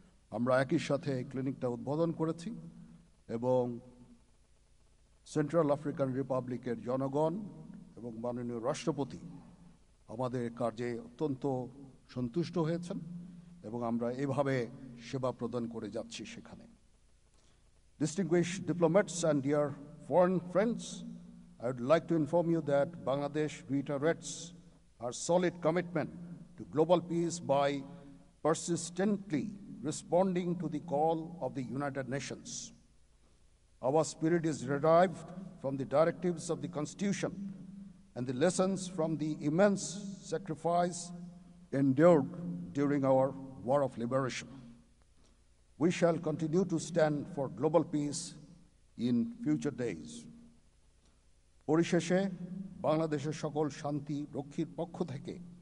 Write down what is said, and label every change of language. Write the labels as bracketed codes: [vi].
[bn] আমরা একই সাথে ক্লিনিকটা উদ্বোধন করেছি এবং সেন্ট্রাল আফ্রিকান রিপাবলিকের জনগণ এবং মাননীয় রাষ্ট্রপতি আমাদের কার্যে অত্যন্ত সন্তুষ্ট হয়েছেন এবং আমরা এভাবে সেবা প্রদান করে যাচ্ছি সেখানে। [en] Distinguished diplomats and dear foreign friends, I would like to inform you that Bangladesh reiterates our solid commitment to global peace by persistently responding to the call of the United Nations. Our spirit is derived from the directives of the Constitution and the lessons from the immense sacrifice endured during our War of Liberation. We shall continue to stand for global peace in future days. [bn] পরিশেষে বাংলাদেশের সকল শান্তি রক্ষীর পক্ষ থেকে